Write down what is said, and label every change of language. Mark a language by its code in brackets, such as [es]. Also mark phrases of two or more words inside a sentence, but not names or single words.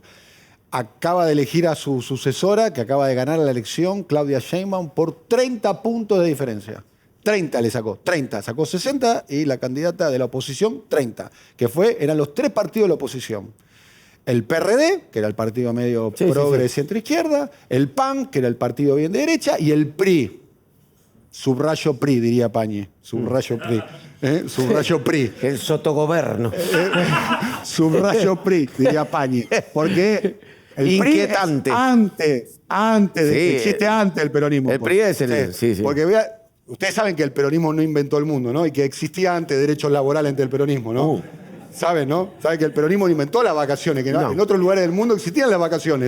[es] Acaba de elegir a su sucesora, que acaba de ganar la elección, Claudia Sheinbaum, por 30 puntos de diferencia. 30 le sacó, 30. Sacó 60 y la candidata de la oposición, 30. Que eran los 3 partidos de la oposición. El PRD, que era el partido medio progre centro-izquierda, el PAN, que era el partido bien de derecha, y el PRI. Subrayo PRI, diría Pañi. Subrayo PRI. Subrayo PRI. El sotogoberno. Subrayo PRI, diría Pañi. Porque el inquietante. PRI es antes de que existe antes el peronismo. El PRI es el... Sí. Porque ustedes saben que el peronismo no inventó el mundo, ¿no? Y que existía antes derechos laborales entre el peronismo, ¿no? ¿Saben, no? ¿Saben que el peronismo no inventó las vacaciones? Que en otros lugares del mundo existían las vacaciones.